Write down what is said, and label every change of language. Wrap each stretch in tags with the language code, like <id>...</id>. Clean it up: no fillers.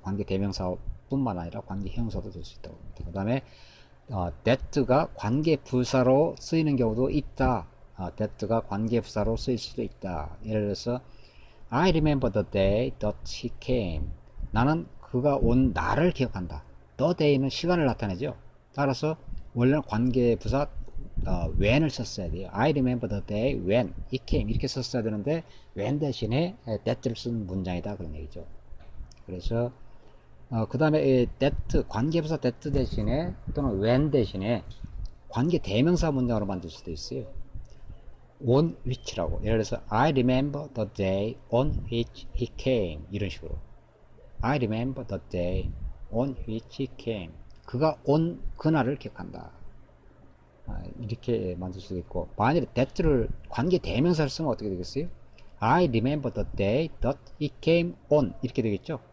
<ko>관계 대명사 뿐만 아니라 관계 형용사도 될 수 있다고 합니다. 그 다음에 that가 관계 부사로 쓰이는 경우도 있다. that가 관계 부사로 쓰일 수도 있다. 예를 들어서</ko> <en>I remember the day that he came.</en> <ko>나는 그가 온 날을 기억한다. The day는 시간을 나타내죠. 따라서 원래는 관계 부사 when을 썼어야 돼요.</ko> <en>I remember the day when he came</en> <ko>이렇게 썼어야 되는데 when 대신에 that를 쓴 문장이다 그런 얘기죠. 그래서 그 다음에 that 관계부사 that 대신에 또는 when 대신에 관계 대명사 문장으로 만들 수도 있어요.</ko> <en>on which라고.</en> <ko>예를 들어서</ko> <en>I remember the day on which he came</en> <ko>이런 식으로.</ko> <en>I remember the day on which he came.</en> <ko>그가 온 그날을 기억한다. 이렇게 만들 수도 있고, 만약에 that를 관계 대명사를 쓰면 어떻게 되겠어요?</ko> <en>I remember the day that he came on</en> <ko>이렇게 되겠죠.</ko>